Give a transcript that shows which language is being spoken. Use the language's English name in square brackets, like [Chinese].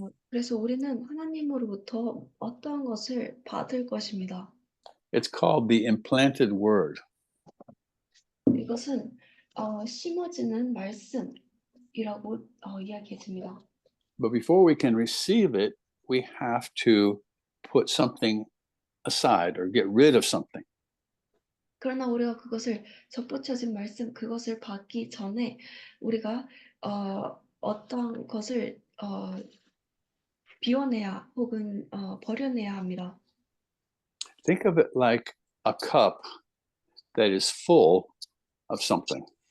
[Korean] 그래서 우리는 하나님으로부터 어떠한 것을 받을 것입니다. [English] It's called the implanted word. [Korean] 이것은 심어지는 말씀이라고 이야기해 줍니다. [English] But before we can receive it, we have to put something aside or get rid of something. [Korean] 그러나 우리가 그것을 접붙여진 말씀 그것을 받기 전에 우리가 어떤 것을 비워내야 혹은 버려내야 합니다. [English] Think of it like a cup that is full of something.